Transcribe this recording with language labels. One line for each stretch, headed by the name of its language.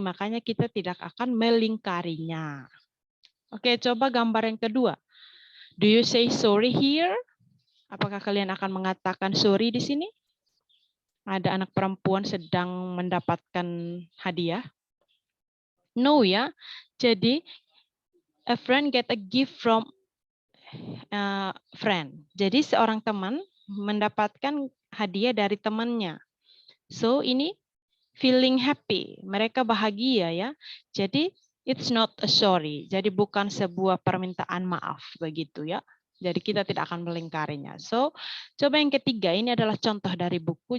Indonesian: Makanya kita tidak akan melingkarinya. Oke, coba gambar yang kedua.
English: Do you say sorry here?
Indonesian: Apakah kalian akan mengatakan sorry di sini? Ada anak perempuan sedang mendapatkan hadiah. No ya.
English: Jadi a friend get a gift from a friend.
Indonesian: Jadi seorang teman mendapatkan hadiah dari temannya. So ini
English: feeling happy.
Indonesian: Mereka bahagia ya. Jadi
English: it's not a sorry.
Indonesian: Jadi bukan sebuah permintaan maaf begitu ya. Jadi kita tidak akan melingkarinya. So coba yang ketiga, ini adalah contoh dari buku.